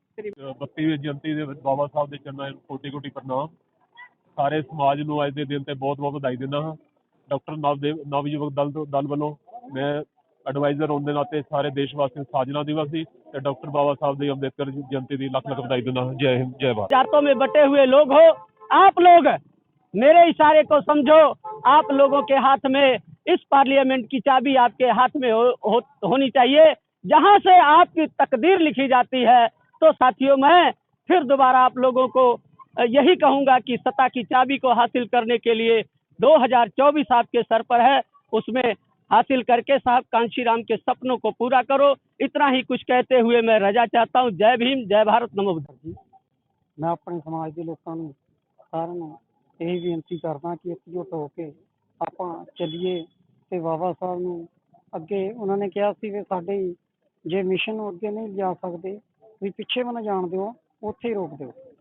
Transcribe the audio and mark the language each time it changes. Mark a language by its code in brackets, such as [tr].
[pa] 32ਵੀਂ ਜਯੰਤੀ ਦੇ ਵਿੱਚ ਬਾਬਾ ਸਾਹਿਬ ਦੇ ਚਰਨਾਂ ਨੂੰ ਕੋਟੀ ਕੋਟੀ ਪ੍ਰਣਾਮ। ਸਾਰੇ ਸਮਾਜ ਨੂੰ ਅੱਜ ਦੇ ਦਿਨ ਤੇ ਬਹੁਤ ਬਹੁਤ ਵਧਾਈ ਦਿੰਦਾ ਹਾਂ। ਡਾਕਟਰ ਨਵਯੁਵਕ ਦਲ ਵੱਲੋਂ ਮੈਂ ਐਡਵਾਈਜ਼ਰ ਹੋਣ ਦੇ ਨਾਤੇ ਸਾਰੇ ਦੇਸ਼ ਵਾਸੀਆਂ ਨੂੰ ਸਾਜਨਾ ਦਿਵਸ ਦੀ ਤੇ ਡਾਕਟਰ बाबा साहब ਦੀ ਅੰਬੇਦਕਰ जयंती ਦੀ ਲੱਖ ਲੱਖ ਵਧਾਈ ਦਿੰਦਾ ਹਾਂ। [hi] जय हिंद, जय भारत। जातों में बटे हुए लोग हो, आप लोग मेरे इशारे को समझो। आप लोगों के हाथ में इस पार्लियामेंट की चाबी आपके हाथ में होनी चाहिए। जहां से आपकी तकदीर लिखी जाती है। तो साथियों, मैं फिर दोबारा आप लोगों को यही कहूंगा कि सत्ता की चाबी को हासिल करने के लिए 2024 आपके सर पर है, उसमें हासिल करके साहब कांशीराम के सपनों को पूरा करो। इतना ही कुछ कहते हुए मैं रजा चाहता हूँ। जय भीम, जय भारत, नमो बुद्धाय। [pa] ਮੈਂ ਆਪਣੇ ਸਮਾਜ ਦੇ ਲੋਕਾਂ ਨੂੰ ਸਾਰਿਆਂ ਨੂੰ ਇਹ ਬੇਨਤੀ ਕਰਦਾ ਕਿ ਇਕਜੁੱਟ ਹੋ ਕੇ ਆਪਾਂ ਚੱਲੀਏ ਤੇ ਬਾਬਾ ਸਾਹਿਬ ਨੂੰ ਅੱਗੇ ਉਹਨਾਂ ਨੇ ਕਿਹਾ ਸੀ ਵੀ ਸਾਡੇ ਜੇ ਮਿਸ਼ਨ ਨੂੰ ਅੱਗੇ ਨਹੀਂ ਜਾ ਸਕਦੇ ਵੀ ਪਿੱਛੇ ਵੀ ਨਾ ਜਾਣ ਦਿਓ, ਉੱਥੇ ਹੀ ਰੋਕ ਦਿਓ।